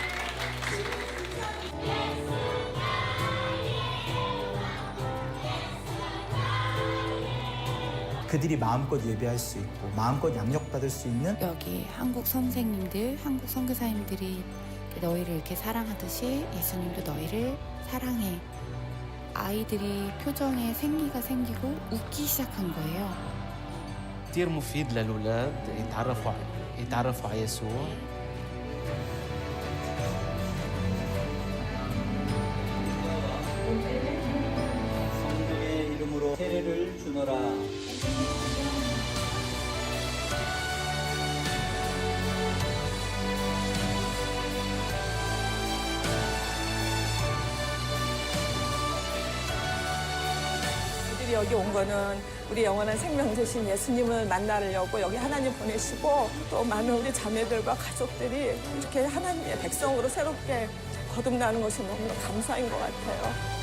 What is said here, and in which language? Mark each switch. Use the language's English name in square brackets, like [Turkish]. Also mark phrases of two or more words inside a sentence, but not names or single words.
[Korean] 그들이 마음껏 예배할 수 있고 마음껏 양육받을 수 있는 여기 한국 선생님들, 한국 선교사님들이 너희를 이렇게 사랑하듯이 예수님도 너희를 사랑해. 아이들이 표정에 생기가 생기고 웃기 시작한 거예요. [Arabic] كتير مفيد للأولاد يتعرفوا على يسوع. [Korean] 성령의 이름으로 세례를 주노라. 여기 온 거는 우리 영원한 생명 되신 예수님을 만나려고 여기 하나님 보내시고 또 많은 우리 자매들과 가족들이 이렇게 하나님의 백성으로 새롭게 거듭나는 것이 너무나 감사인 것 같아요.